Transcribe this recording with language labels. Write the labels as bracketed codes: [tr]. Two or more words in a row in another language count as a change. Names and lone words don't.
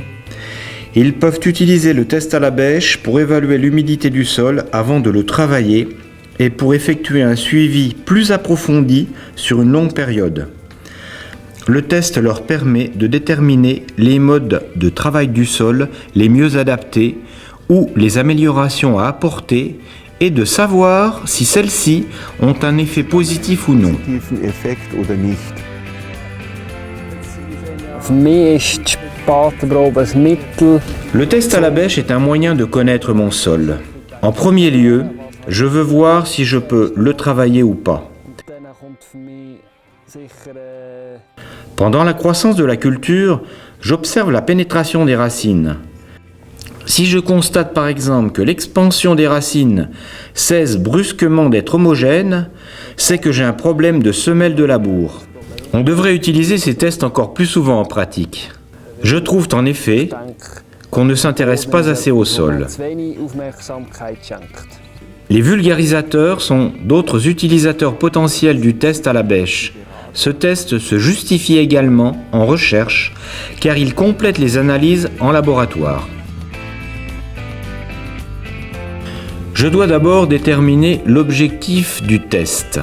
[fr] Ils peuvent utiliser le test à la bêche pour évaluer l'humidité du sol avant de le travailler et pour effectuer un suivi plus approfondi sur une longue période. Le test leur permet de déterminer les modes de travail du sol les mieux adaptés ou les améliorations à apporter et de savoir si celles-ci ont un effet positif ou non. [de] Effekt oder nicht. Für mich ist die Spatenprobe ein Mittel. [fr] Le test à la bêche est un moyen de connaître mon sol. En premier lieu, je veux voir si je peux le travailler ou pas. [de] Dann kommt für mich sicher [fr] Pendant la croissance de la culture, j'observe la pénétration des racines. Si je constate par exemple que l'expansion des racines cesse brusquement d'être homogène, c'est que j'ai un problème de semelle de labour. On devrait utiliser ces tests encore plus souvent en pratique. Je trouve en effet qu'on ne s'intéresse pas assez au sol. [de] zu wenig Aufmerksamkeit schenkt. [fr] Les vulgarisateurs sont d'autres utilisateurs potentiels du test à la bêche. Ce test se justifie également en recherche car il complète les analyses en laboratoire. Je dois d'abord déterminer l'objectif du test.